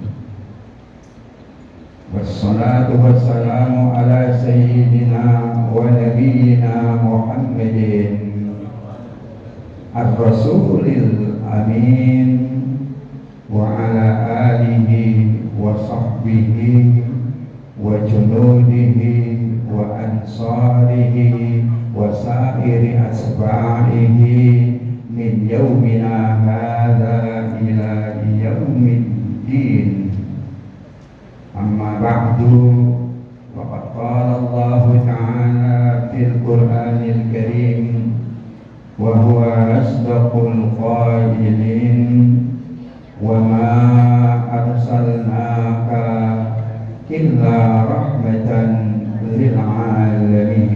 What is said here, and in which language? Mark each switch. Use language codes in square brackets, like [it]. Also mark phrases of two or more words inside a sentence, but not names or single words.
[ar] والصلاة والسلام على سيدنا ونبينا محمد الرسول الأمين وعلى آله وصحبه وجنوده وأنصاره وسائر أتباعه من يومنا هذا إلى يوم الدين. أما بعد فقد قال الله تعالى في القرآن الكريم وهو أصدق القائلين وما أرسلناك إلا رحمة للعالمين.